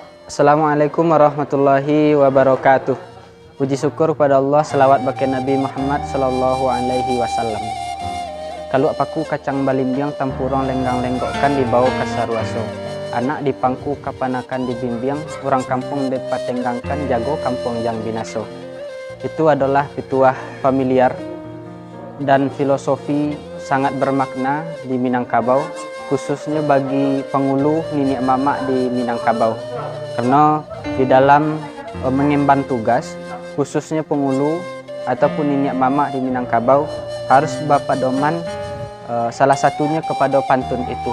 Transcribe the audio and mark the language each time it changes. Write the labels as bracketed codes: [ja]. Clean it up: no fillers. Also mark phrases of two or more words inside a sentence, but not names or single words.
[ar] السلام عليكم ورحمة الله وبركاته. [id] Puji syukur pada Allah, selawat bagi Nabi Muhammad [ar] صلى الله عليه وسلم. [min] Kalau apaku kacang balimbiang tampurong lenggang lenggokkan di bawah kasaruaso. Anak dipangku kapanakan dibimbiang, orang kampung dipatenggangkan jago kampung yang binaso. [id] Itu adalah pituah familiar dan filosofi sangat bermakna di Minangkabau, khususnya bagi pengulu nenek mama di Minangkabau. Karena di dalam mengemban tugas, khususnya pengulu ataupun nenek mama di Minangkabau harus berpedoman salah satunya kepada pantun itu.